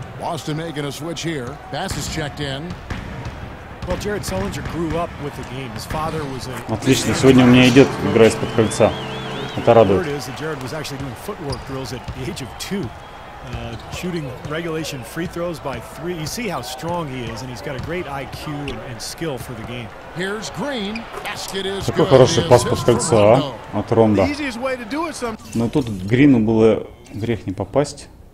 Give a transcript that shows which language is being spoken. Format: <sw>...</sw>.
<en>Boston making a switch here. Pass is checked in. Well, Jared Sullinger grew up with the game. His father was a.</en> <ru>Отлично. Сегодня у меня идет игра из-под кольца. Это радует.</ru> <en>Jared was actually doing footwork drills at the age of 2. Shooting regulation free throws by 3. You see how strong he is, and he's got a great IQ and skill for the game. Here's Green.</en> <ru>Такой хороший пас под кольцо от Ронда. Но тут Грину было грех не попасть.</ru>